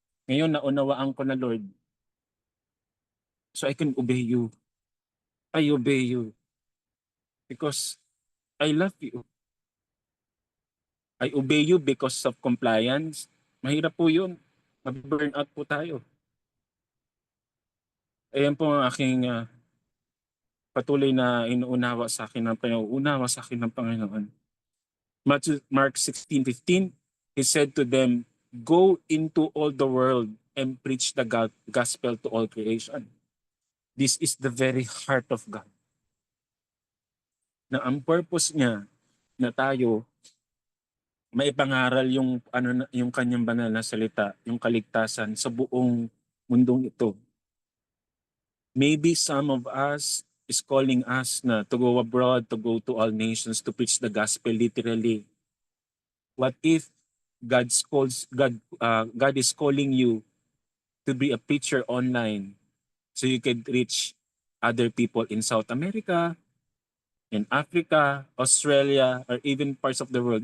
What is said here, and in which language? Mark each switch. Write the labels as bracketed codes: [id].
[tl] Ngayon, naunawaan ko na, [en] Lord. So I can obey you. I obey you. Because I love you. I obey you because of compliance. [tl] Mahirap po yun. Mag-burn out po tayo. Ayan po ang aking patuloy na inuunawa sa akin ng Panginoon. [en] Mark 16:15, He said to them, "Go into all the world and preach the gospel to all creation." This is the very heart of God. [tl] Na ang purpose niya na tayo maipangaral yung kanyang banal na salita, yung kaligtasan sa buong mundong ito. [en] Maybe some of us is calling us na to go abroad, to go to all nations, to preach the gospel literally. What if God is calling you to be a preacher online so you can reach other people in South America, in Africa, Australia, or even parts of the world?